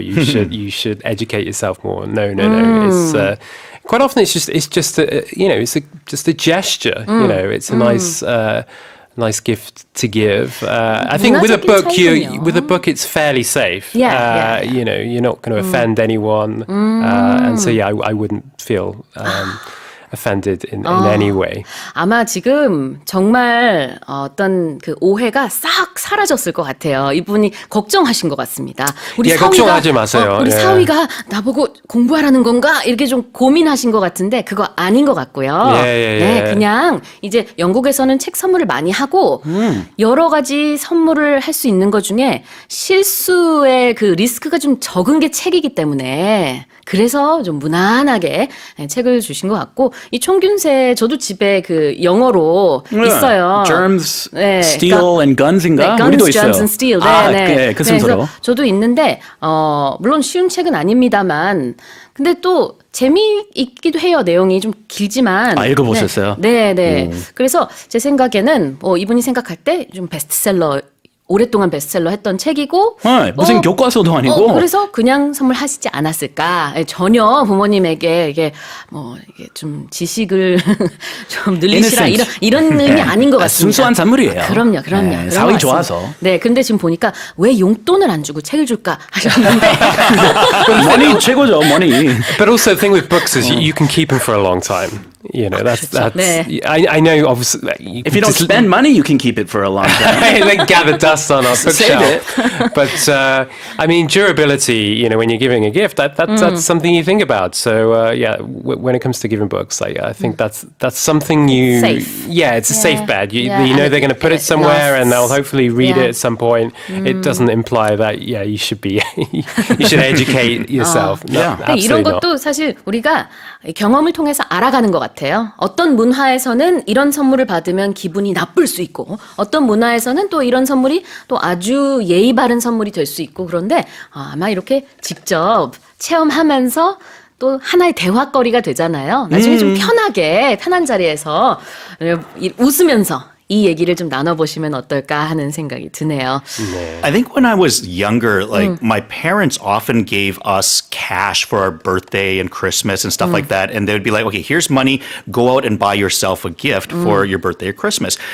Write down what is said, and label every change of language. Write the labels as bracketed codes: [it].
[en] You should educate yourself more. No. It's quite often it's just a gesture. It's a nice gift to give. I think with a book it's fairly safe. You're not going to offend anyone, and so I wouldn't feel offended in any way. [ko] 아마 지금 정말 어떤 그 오해가 싹 사라졌을 것 같아요. 이분이 걱정하신 것 같습니다. 우리 사위가, 걱정하지 마세요. 우리 사위가 나보고 공부하라는 건가? 이렇게 좀 고민하신 것 같은데 그거 아닌 것 같고요. 네, 그냥 이제 영국에서는 책 선물을 많이 하고 여러 가지 선물을 할 수 있는 것 중에 실수의 그 리스크가 좀 적은 게 책이기 때문에 그래서 좀 무난하게 책을 주신 것 같고 이 총균세 저도 집에 그 영어로 있어요. [en] Germs, steel and guns인가? [ko] 네, 우리도 [en] guns, [ko] 있어요. [en] germs and steel. [ko] 네. 그 순서로. 그래서 저도 있는데 물론 쉬운 책은 아닙니다만 근데 또 재미있기도 해요. 내용이 좀 길지만. 읽어보셨어요? 네. 그래서 제 생각에는 이분이 생각할 때 좀 베스트셀러 오랫동안 베스트셀러 했던 책이고 무슨 교과서도 아니고 그래서 그냥 선물하시지 않았을까. 전혀 부모님에게 이게 좀 지식을 좀 늘리시라 이런 의미 아닌 것 같습니다. 순수한 선물이에요. 그럼요. 사위 좋아서. 네, 근데 지금 보니까 왜 용돈을 안 주고 책을 줄까 하셨는데 [en] money [ko] 최고죠, [en] money. But also the thing with books is you can keep them for a long time. That's [ko] 네. [en] I know obviously If you don't spend money, you can keep it for a long time. Like gather dust on our bookshelf. But I mean durability, when you're giving a gift, that's something you think about. So when it comes to giving books, I think that's something you safe. Yeah, it's a safe bet. You Yeah. know they're going to put it somewhere and they'll hopefully read Yeah. it at some point. It doesn't imply that you should be you should educate yourself. No, [ko] 이런 [en] absolutely not. [ko] 것도 사실 우리가 경험을 통해서 알아가는 것 같아요. 어떤 문화에서는 이런 선물을 받으면 기분이 나쁠 수 있고 어떤 문화에서는 또 이런 선물이 또 아주 예의 바른 선물이 될 수 있고 그런데 아마 이렇게 직접 체험하면서 또 하나의 대화거리가 되잖아요. 나중에 좀 편한 자리에서 웃으면서 이 얘기를 좀 나눠보시면 어떨까 하는 생각이 드네요. [en] I think when I was younger, my parents often gave us cash for our birthday and Christmas and stuff like that. And they would be like, okay, here's money. Go out and buy yourself a gift for your birthday or Christmas.